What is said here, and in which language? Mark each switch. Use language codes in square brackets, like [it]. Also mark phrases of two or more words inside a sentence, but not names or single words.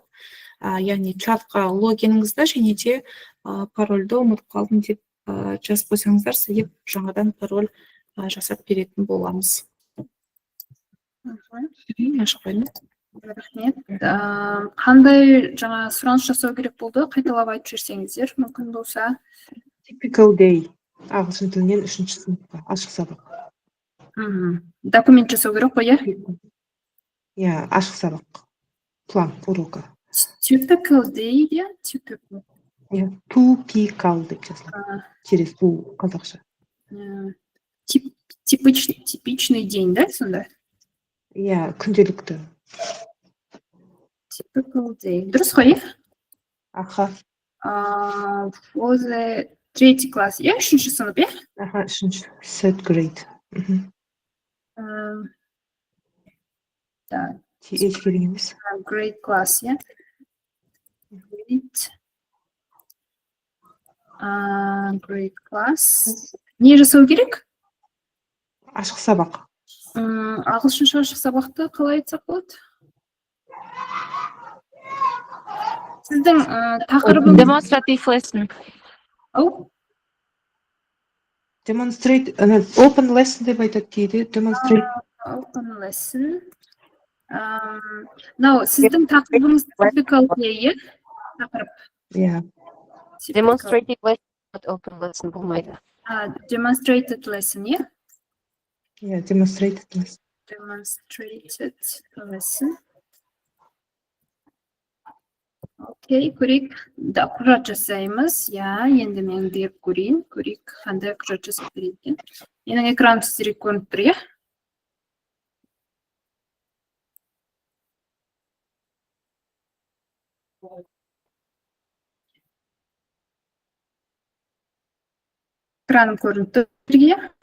[kk] Яғни чатқа логиніңізді және де парольді ұмытып қалдым деп жазып қойсаңыздар, сізге жаңадан пароль жасап беретін боламыз. Рахмет. Қандай жаңа сұраныс жасау керек болды? Қайталап айтып жіберсеңіздер, мүмкін болса. [en] Typical day. [kk] Ағылшын тілінен 3-ші сыныпқа ашық сабақ. Документ жасау керек қой, иә? Иә, ашық сабақ. [ru] План урока. [en] Typical day, иә? Typical. [kk] Typical деп жазылады. [ru] Через у қазақша. Типичный день, [kk] да, сонда? Иә, күнделікті. [en] Typical day. [kk] Дұрыс қой, иә? [en] For the 3rd class, [kk] иә? 3-ші сынып, иә? [en] 3-ші, 3rd grade. [ru] Так. [kk] TH керек емес. [en] Grade class, иә? Grade class. [kk] Не жасау керек? Ашық сабақ. Ағылшынша ашық сабақты қалай айтсақ болады? Сіздің тақырыбыңыз... [en] Demonstrative lesson. Demonstrate, open lesson [kk] деп айтады кейде. [en] Demonstrate. Open lesson. [kk] Сіздің тақырыбыңыз [en] typical day, [kk] тақырып. Иә. [en] Demonstrative lesson, not open lesson болмайды. Demonstrated lesson, [kk] иә? Иә, [en] demonstrated lesson. Demonstrated lesson. [kk] Окей, көрейік. Құжат жасаймыз. Енді мен беріп көрейін. Көрейік, қандай құжат жасап береді. Менің экраным сіздерге көрініп тұр, иә? Экраным көрініп тұр, иә?